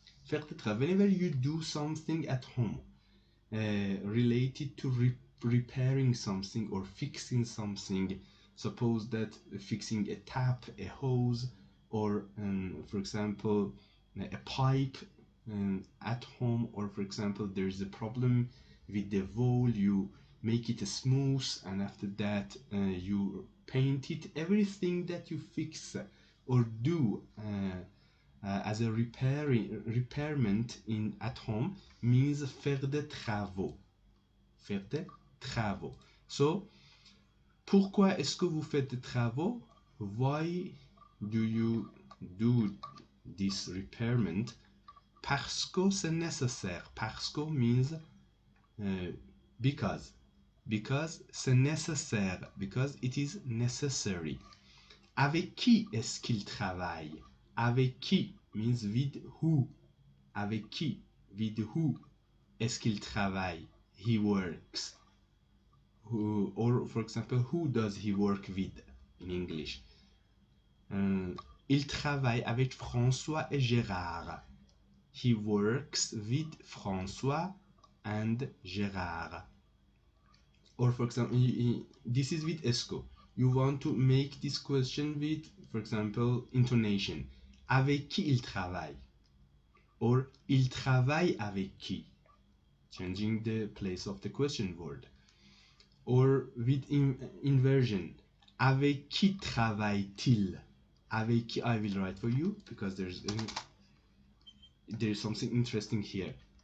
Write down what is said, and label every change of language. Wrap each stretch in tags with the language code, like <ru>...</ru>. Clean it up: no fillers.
<en>Whenever you do something at home related to repairing something or fixing something, suppose that fixing a tap, a hose, or for example a pipe at home, or for example there's a problem with the wall, you make it smooth and after that you paint it. Everything that you fix or do as a repairment at home means</en> <fr>faire des travaux. Faire des travaux. So, pourquoi est-ce que vous faites des travaux?</fr> <en>Why do you do this repairment?</en> <fr>Parce que c'est nécessaire. Parce que</fr> <en>means because. Because</en> <fr>c'est nécessaire.</fr> <en>Because it is necessary.</en> <fr>Avec qui est-ce qu'il travaille? Avec qui</fr> <en>means with who.</en> <fr>Avec qui,</fr> <en>with who</en> <fr>est-ce qu'il travaille?</fr> <en>He works. Who, or for example, who does he work with in English?</en> <fr>Il travaille avec François et Gérard.</fr> <en>He works with François and Gérard. Or for example, this is with ESCO. You want to make this question with, for example, intonation.</en> <fr>Avec qui il travaille? Or il travaille avec qui?</fr> <en>Changing the place of the question word. Or with inversion.</en> <fr>Avec qui travaille-t-il? Avec qui,</fr> <en>I will write for you because there's something interesting here.</en>